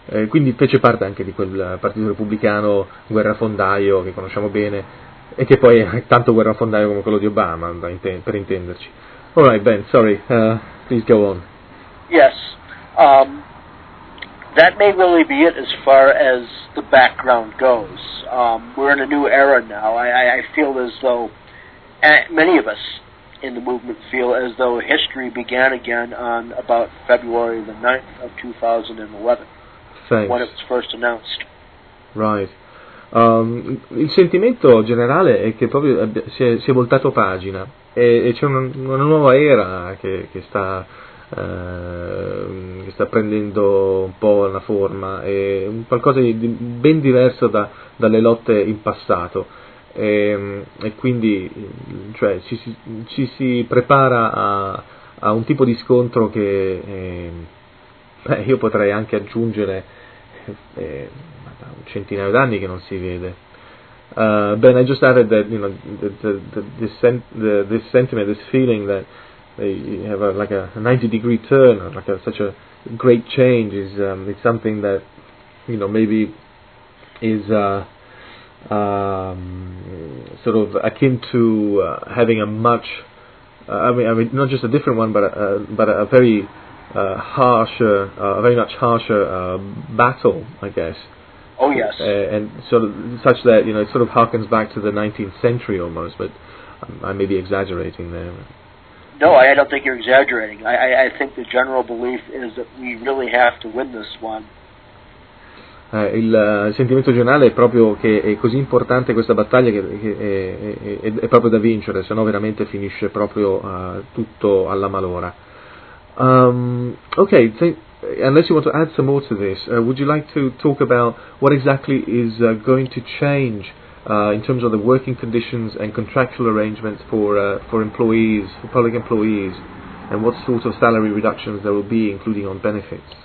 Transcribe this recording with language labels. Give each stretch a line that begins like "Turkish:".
Italian: Quindi fece parte anche di quel Partito Repubblicano guerrafondaio che conosciamo bene, e che poi è tanto guerrafondaio come quello di Obama, per intenderci.
English: All right, Ben, sorry, please go on. Yes, that may really be it as far as the background goes. We're in a new era now. I feel as though, many of us in the movement feel as though history began again on about February the 9th of 2011. Thanks. When it was first announced. Right.
Italian: Il sentimento generale è che proprio si è voltato pagina e c'è una nuova era che sta prendendo un po' la forma, è un qualcosa di ben diverso dalle lotte in passato e quindi cioè ci si prepara a un tipo di scontro che io potrei anche aggiungere un centinaio d'anni che non si vede.
English: Ben, I just added that, you know, this sentiment, this feeling that you have like a 90-degree turn, like such a great change, is it's something that, you know, maybe is sort of akin to having a much, I mean, not just a different one, but a very harsher, a very much harsher battle, I guess. Oh yes, and sort of such that, you know, it sort of harkens back to the 19th century almost, but I may be exaggerating there. No, I don't think you're exaggerating. I think the general belief is that we really have to win this one.
Italian: Il sentimento generale è proprio che è così importante questa battaglia che è proprio da vincere, sennò veramente finisce proprio tutto alla malora.
English: Okay. Unless you want to add some more to this, would you like to talk about what exactly is going to change in terms of the working conditions and contractual arrangements for employees, for public employees, and what sort of salary reductions there will be, including on benefits?